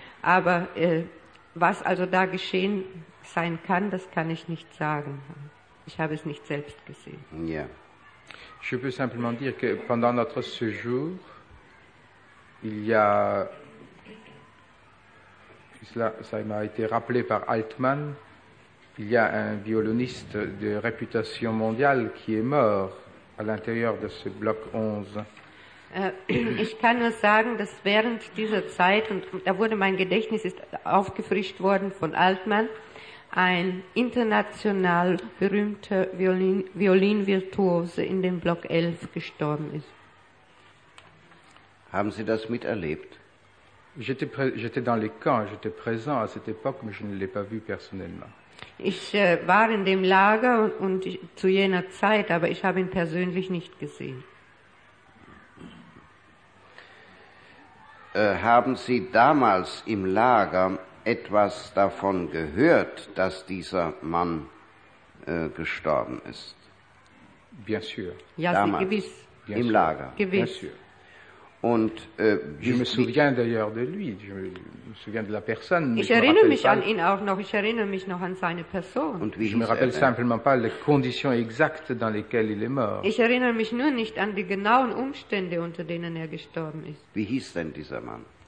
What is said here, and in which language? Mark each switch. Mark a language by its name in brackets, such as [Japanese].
[German] Aber was also da geschehen sein kann, das kann ich nicht sagen. Ich habe es nicht selbst gesehen. Ja. [French] Je peux simplement dire que pendant notre séjour, il y a, ça m'a été rappelé par Altman, il y a un violoniste de réputation mondiale qui est mort à l'intérieur de ce bloc 11. [German] Ich kann nur sagen, dass während dieser Zeit, und da wurde mein Gedächtnis ist aufgefrischt worden von Altman, ein international berühmter Violinvirtuose in dem Block 11 gestorben ist. Haben Sie das miterlebt? [French] J'étais dans les camps, j'étais présent à cette époque, mais je ne l'ai pas vu personnellement. [German] Ich war in dem Lager und zu jener Zeit, aber ich habe ihn persönlich nicht gesehen. Haben Sie damals im Lager etwas davon gehört, dass dieser Mann gestorben ist? [French] Bien sûr. [German] Ja, damals. Gewiss. [French] Bien [German] Im [French] sûr. [German] Lager. Gewiss. [French] Bien sûr. [German] Und [French] je me souviens d'ailleurs de lui. Je me souviens de la personne. [German] Ich erinnere mich an ihn auch noch. Ich erinnere mich noch an seine Person. Und wie [French] je me rappelle simplement pas les conditions exactes dans lesquelles il est mort. [German] Ich erinnere mich nur nicht an die genauen Umstände, unter denen er gestorben ist. Wie hieß denn dieser Mann?